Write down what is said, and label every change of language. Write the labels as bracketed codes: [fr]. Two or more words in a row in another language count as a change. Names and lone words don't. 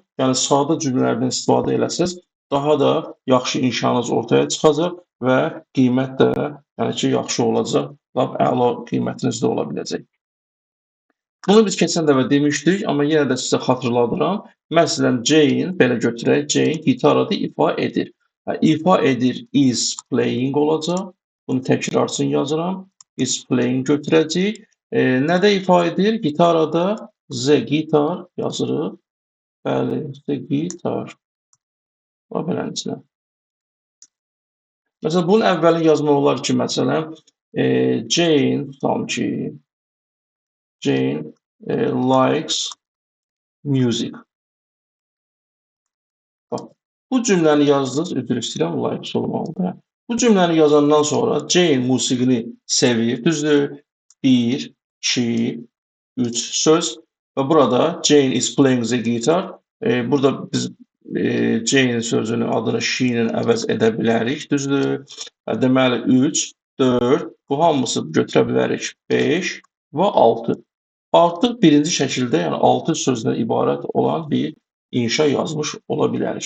[az] Yəni sadə cümlələrdən istifadə eləsəz, daha da yaxşı inşanız ortaya çıxacaq və qiymət də yəni ki, yaxşı olacaq, lap əla qiymətiniz də ola biləcək. Bunu biz keçən dəfə demişdik, amma yenə də sizə xatırladıram. Məsələn, Jane, belə götürək, Jane gitarada ifa edir. İfa edir [en] is playing [az] olacaq. Bunu təkrar üçün yazıram. [en] Is playing [az] götürəcəyik. Nədə ifa edir? Gitarada [en] the guitar [az] yazırıq. Bəli, [en] the guitar. [az] Və beləncə. Məsələn, bunun əvvəlini yazmaq olar ki, məsələn, Jane, tutalım ki, [en] Jane likes music. [az] Bax, bu cümləni yazdınız, üzr istəyirəm, likes olmalıdır. Bu cümləni yazandan sonra Jane musiqini sevir, düzdür? 1, 2, 3 söz və burada [en] Jane is playing the guitar. [az] Burada biz Jane sözünü adını she ilə əvəz edə bilərik, düzdür? Deməli 3, 4, bu hamısı götürə bilərik 5 və 6. Artıq birinci şəkildə, yəni 6 sözdən ibarət olan bir inşa yazmış ola bilərik.